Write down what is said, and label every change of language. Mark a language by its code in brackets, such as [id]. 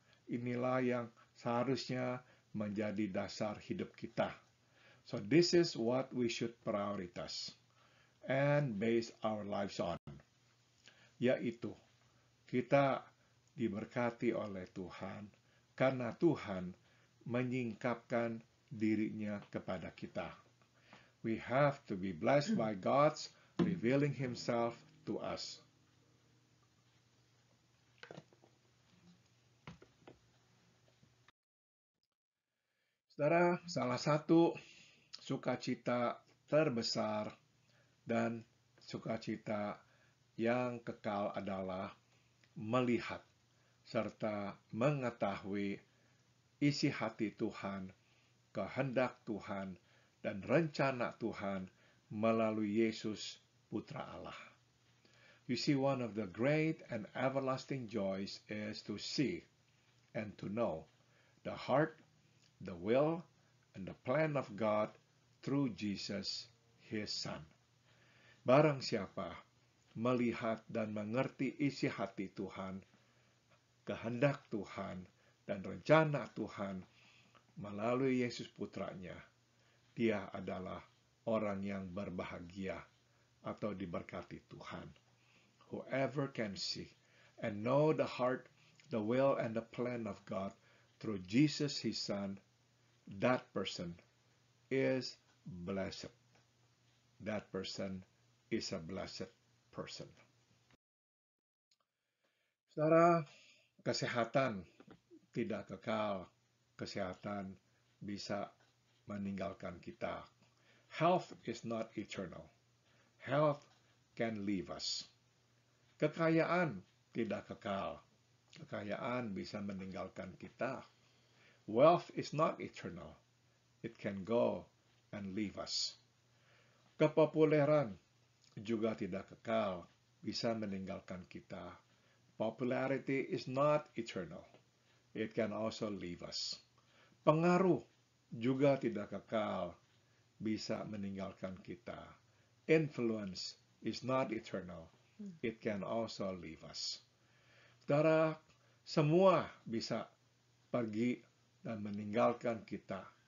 [id] Inilah yang seharusnya menjadi dasar hidup kita. [en] So this is what we should prioritize and base our lives on. [id] Yaitu, kita diberkati oleh Tuhan karena Tuhan menyingkapkan dirinya kepada kita. [en] We have to be blessed by God's revealing Himself to us. [id] Saudara, salah satu sukacita terbesar dan sukacita yang kekal adalah melihat serta mengetahui isi hati Tuhan, kehendak Tuhan, dan rencana Tuhan melalui Yesus, Putra Allah. [en] You see, one of the great and everlasting joys is to see and to know the heart, the will, and the plan of God through Jesus, His Son. [id] Barang siapa melihat dan mengerti isi hati Tuhan, kehendak Tuhan, dan rencana Tuhan melalui Yesus Putranya, dia adalah orang yang berbahagia atau diberkati Tuhan. [en] Whoever can see and know the heart, the will, and the plan of God through Jesus, His Son, that person is blessed. That person is a blessed person. [id] Saudara, kesehatan tidak kekal. Kesehatan bisa meninggalkan kita. [en] Health is not eternal. Health can leave us. [id] Kekayaan tidak kekal. Kekayaan bisa meninggalkan kita. [en] Wealth is not eternal. It can go and leave us. [id] Kepopuleran juga tidak kekal, bisa meninggalkan kita. [en] Popularity is not eternal. It can also leave us. [id] Pengaruh juga tidak kekal, bisa meninggalkan kita. [en] Influence is not eternal. It can also leave us. [id] Saudara, semua bisa pergi dan meninggalkan kita.